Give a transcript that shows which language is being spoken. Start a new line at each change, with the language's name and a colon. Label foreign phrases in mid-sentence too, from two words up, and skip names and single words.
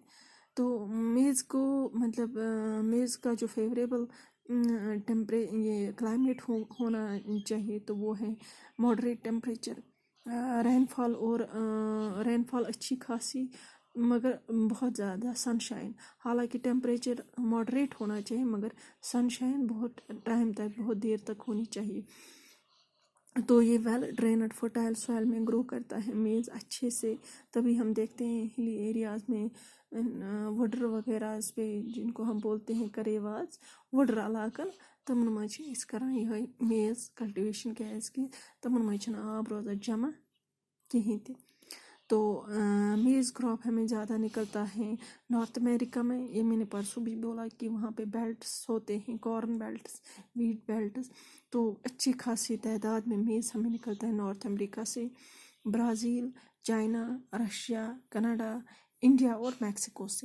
Urdu: تو میز کو مطلب میز کا جو فیوریبل یہ کلائمیٹ ہونا چاہیے تو وہ ہے
English: moderate temperature, rain fall
Urdu: اچھی خاصی مگر بہت زیادہ سن شائن، حالانکہ
English: temperature moderate
Urdu: ہونا چاہیے مگر سن شائن بہت ٹائم تک، بہت دیر تک ہونی چاہیے۔ تو یہ
English: well drained fertile soil
Urdu: میں گرو کرتا ہے میز اچھے سے، تبھی ہم دیکھتے ہیں
English: hilly areas
Urdu: میں وڈر وغیرہ پہ جن کو ہم بولتے ہیں کریواز،
Kashmiri: وڈر علاقن تمن مجھ اس کران یہ میز کلٹیویشن کیاز کہ تمن مجھ آب روزان جمع کہیں تہ۔
Urdu: تو
English: maize crop
Urdu: ہمیں زیادہ نکلتا ہے نارتھ امریکہ میں، یہ میں نے پرسوں بھی بولا کہ وہاں پہ بیلٹس ہوتے ہیں،
English: corn belts, wheat belts,
Urdu: تو اچھی خاصی تعداد میں میز ہمیں نکلتا ہے نارتھ امریکہ سے، برازیل، چائنا، رشیا، کینیڈا، انڈیا اور میکسیکو سے۔